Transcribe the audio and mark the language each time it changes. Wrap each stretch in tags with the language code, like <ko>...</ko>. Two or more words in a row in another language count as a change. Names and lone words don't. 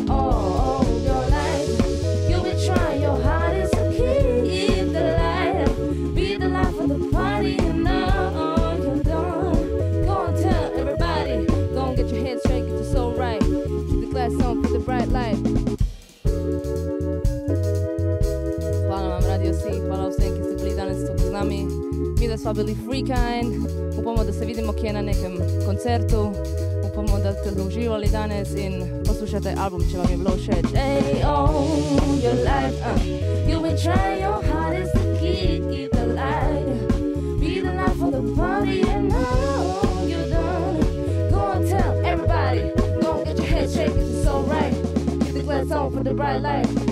<en>All your life, you've been trying your hardest to keep the light. Be the life of the party, and now you're done. Go and tell everybody. Go and get your head straight, it's alright. Glass on for the bright light.</en> <sl>Hvala vam Radio C, hvala vsem, ki ste bili danes tukaj z nami. Mi da smo bili freekind, upamo, da se vidimo kje na nekem koncertu, upamo, da ste uživali danes in poslušate album, če vam je bilo všeč.</sl> <en>Hey, oh, your life, you've been trying your hardest to keep the light. Be the life of the party, and now you're done. Go and tell everybody. Shake it, it's alright. Keep the glass on for the bright light.</en>